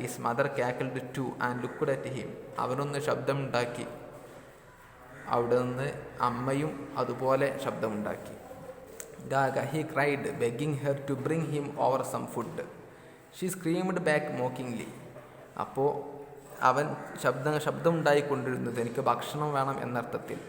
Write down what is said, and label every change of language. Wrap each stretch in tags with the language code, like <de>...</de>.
<en>His mother cackled too and looked at him.</en> <ml>അവനൊന്ന് ശബ്ദമുണ്ടാക്കി. അവിടെ നിന്ന് അമ്മയും അതുപോലെ ശബ്ദമുണ്ടാക്കി.</ml> <en>Gaga, he cried, begging her to bring him over some food. She screamed back mockingly.</en> <ml>അപ്പോൾ അവൻ ശബ്ദമുണ്ടായിക്കൊണ്ടിരുന്നത് എനിക്ക് ഭക്ഷണം വേണം എന്നർത്ഥത്തിൽ.</ml>